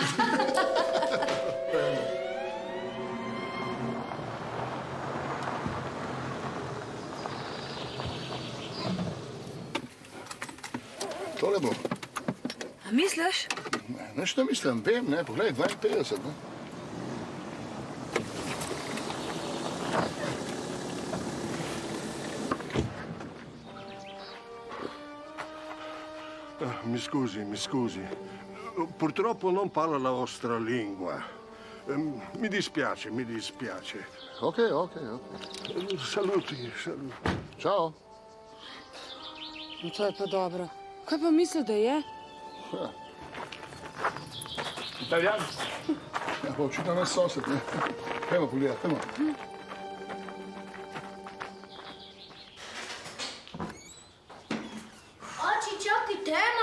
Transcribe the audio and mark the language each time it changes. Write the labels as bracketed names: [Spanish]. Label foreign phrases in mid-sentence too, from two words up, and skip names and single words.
[Slovenian] Tole bo. A misliš? Nič ne mislim, vem, ne, poglej, 52, ne. [Italian] Mi scusi. Purtroppo non parlo la vostra lingua. Mi dispiace. Ok. Saluti. [Slovenian] Čau. No, to je pa dobro. Kaj pa misli, da je? Italijan. Ja, pa očitno naš sosed, ne. Pojmo pogledat, pojmo. Oči, čakaj, tema,